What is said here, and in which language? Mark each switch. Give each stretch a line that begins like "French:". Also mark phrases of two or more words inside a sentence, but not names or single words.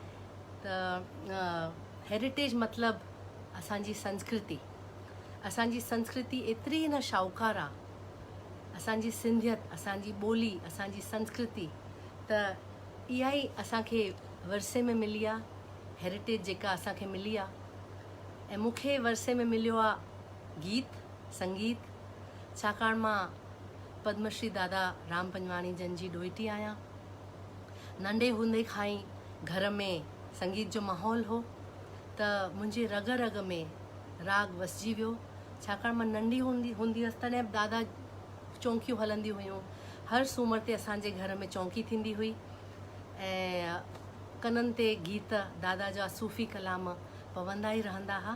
Sindhi: त हेरिटेज मतिलबु असांजी संस्कृति एतिरी न शाहूकार आहे, असांजी सिंधियत, असांजी ॿोली, असांजी संस्कृति, त इहा ई असांखे वरसे में मिली आहे, हेरिटेज जेका असांखे मिली आहे। ऐं मूंखे वरसे में मिलियो आहे गीत संगीत, छाकाणि मां पद्मश्री दादा राम पंजवाणी जन जी ॾोहिटी आहियां। नंढे हूंदे खां ई घर में संगीत जो माहौल हो, त मुंहिंजे रग रग में राग वसिजी वियो। छाकाणि मां नंढी हूंदी हुअसि तॾहिं दादा चौंकियूं हलंदियूं हुयूं, हर सूमर ते असांजे घर में चौंकी थींदी हुई ऐं कननि ते गीत दादा जा सूफ़ी कलाम पवंदा ई रहंदा हुआ।